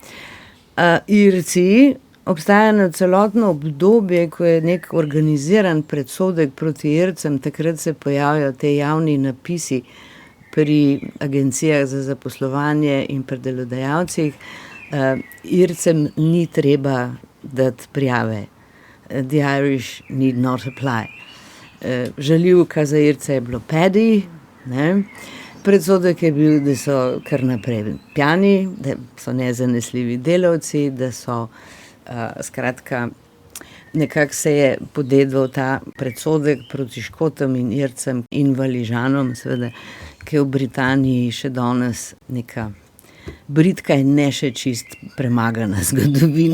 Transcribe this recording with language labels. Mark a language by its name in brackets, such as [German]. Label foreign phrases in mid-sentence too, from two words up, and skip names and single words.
[Slovenian] Irci obstaja celotno obdobje, ko je nek organiziran predsodek proti Ircem, takrat se pojavijo te javni napisi pri agencijah za zaposlovanje in pri delodajalcih. Ircem ni treba dati prijave. [English] The Irish need not apply. [Slovenian] Žaljivka za Irce je bilo Paddy, predsodek je bil, da so kar naprej pjani, da so nezanesljivi delavci, da so skratka, nekako se je podedval ta predsodek proti Škotom in Ircem in Valižanom, seveda, ki je v Britaniji še danes neka bridka in ne še čist premagana zgodovina.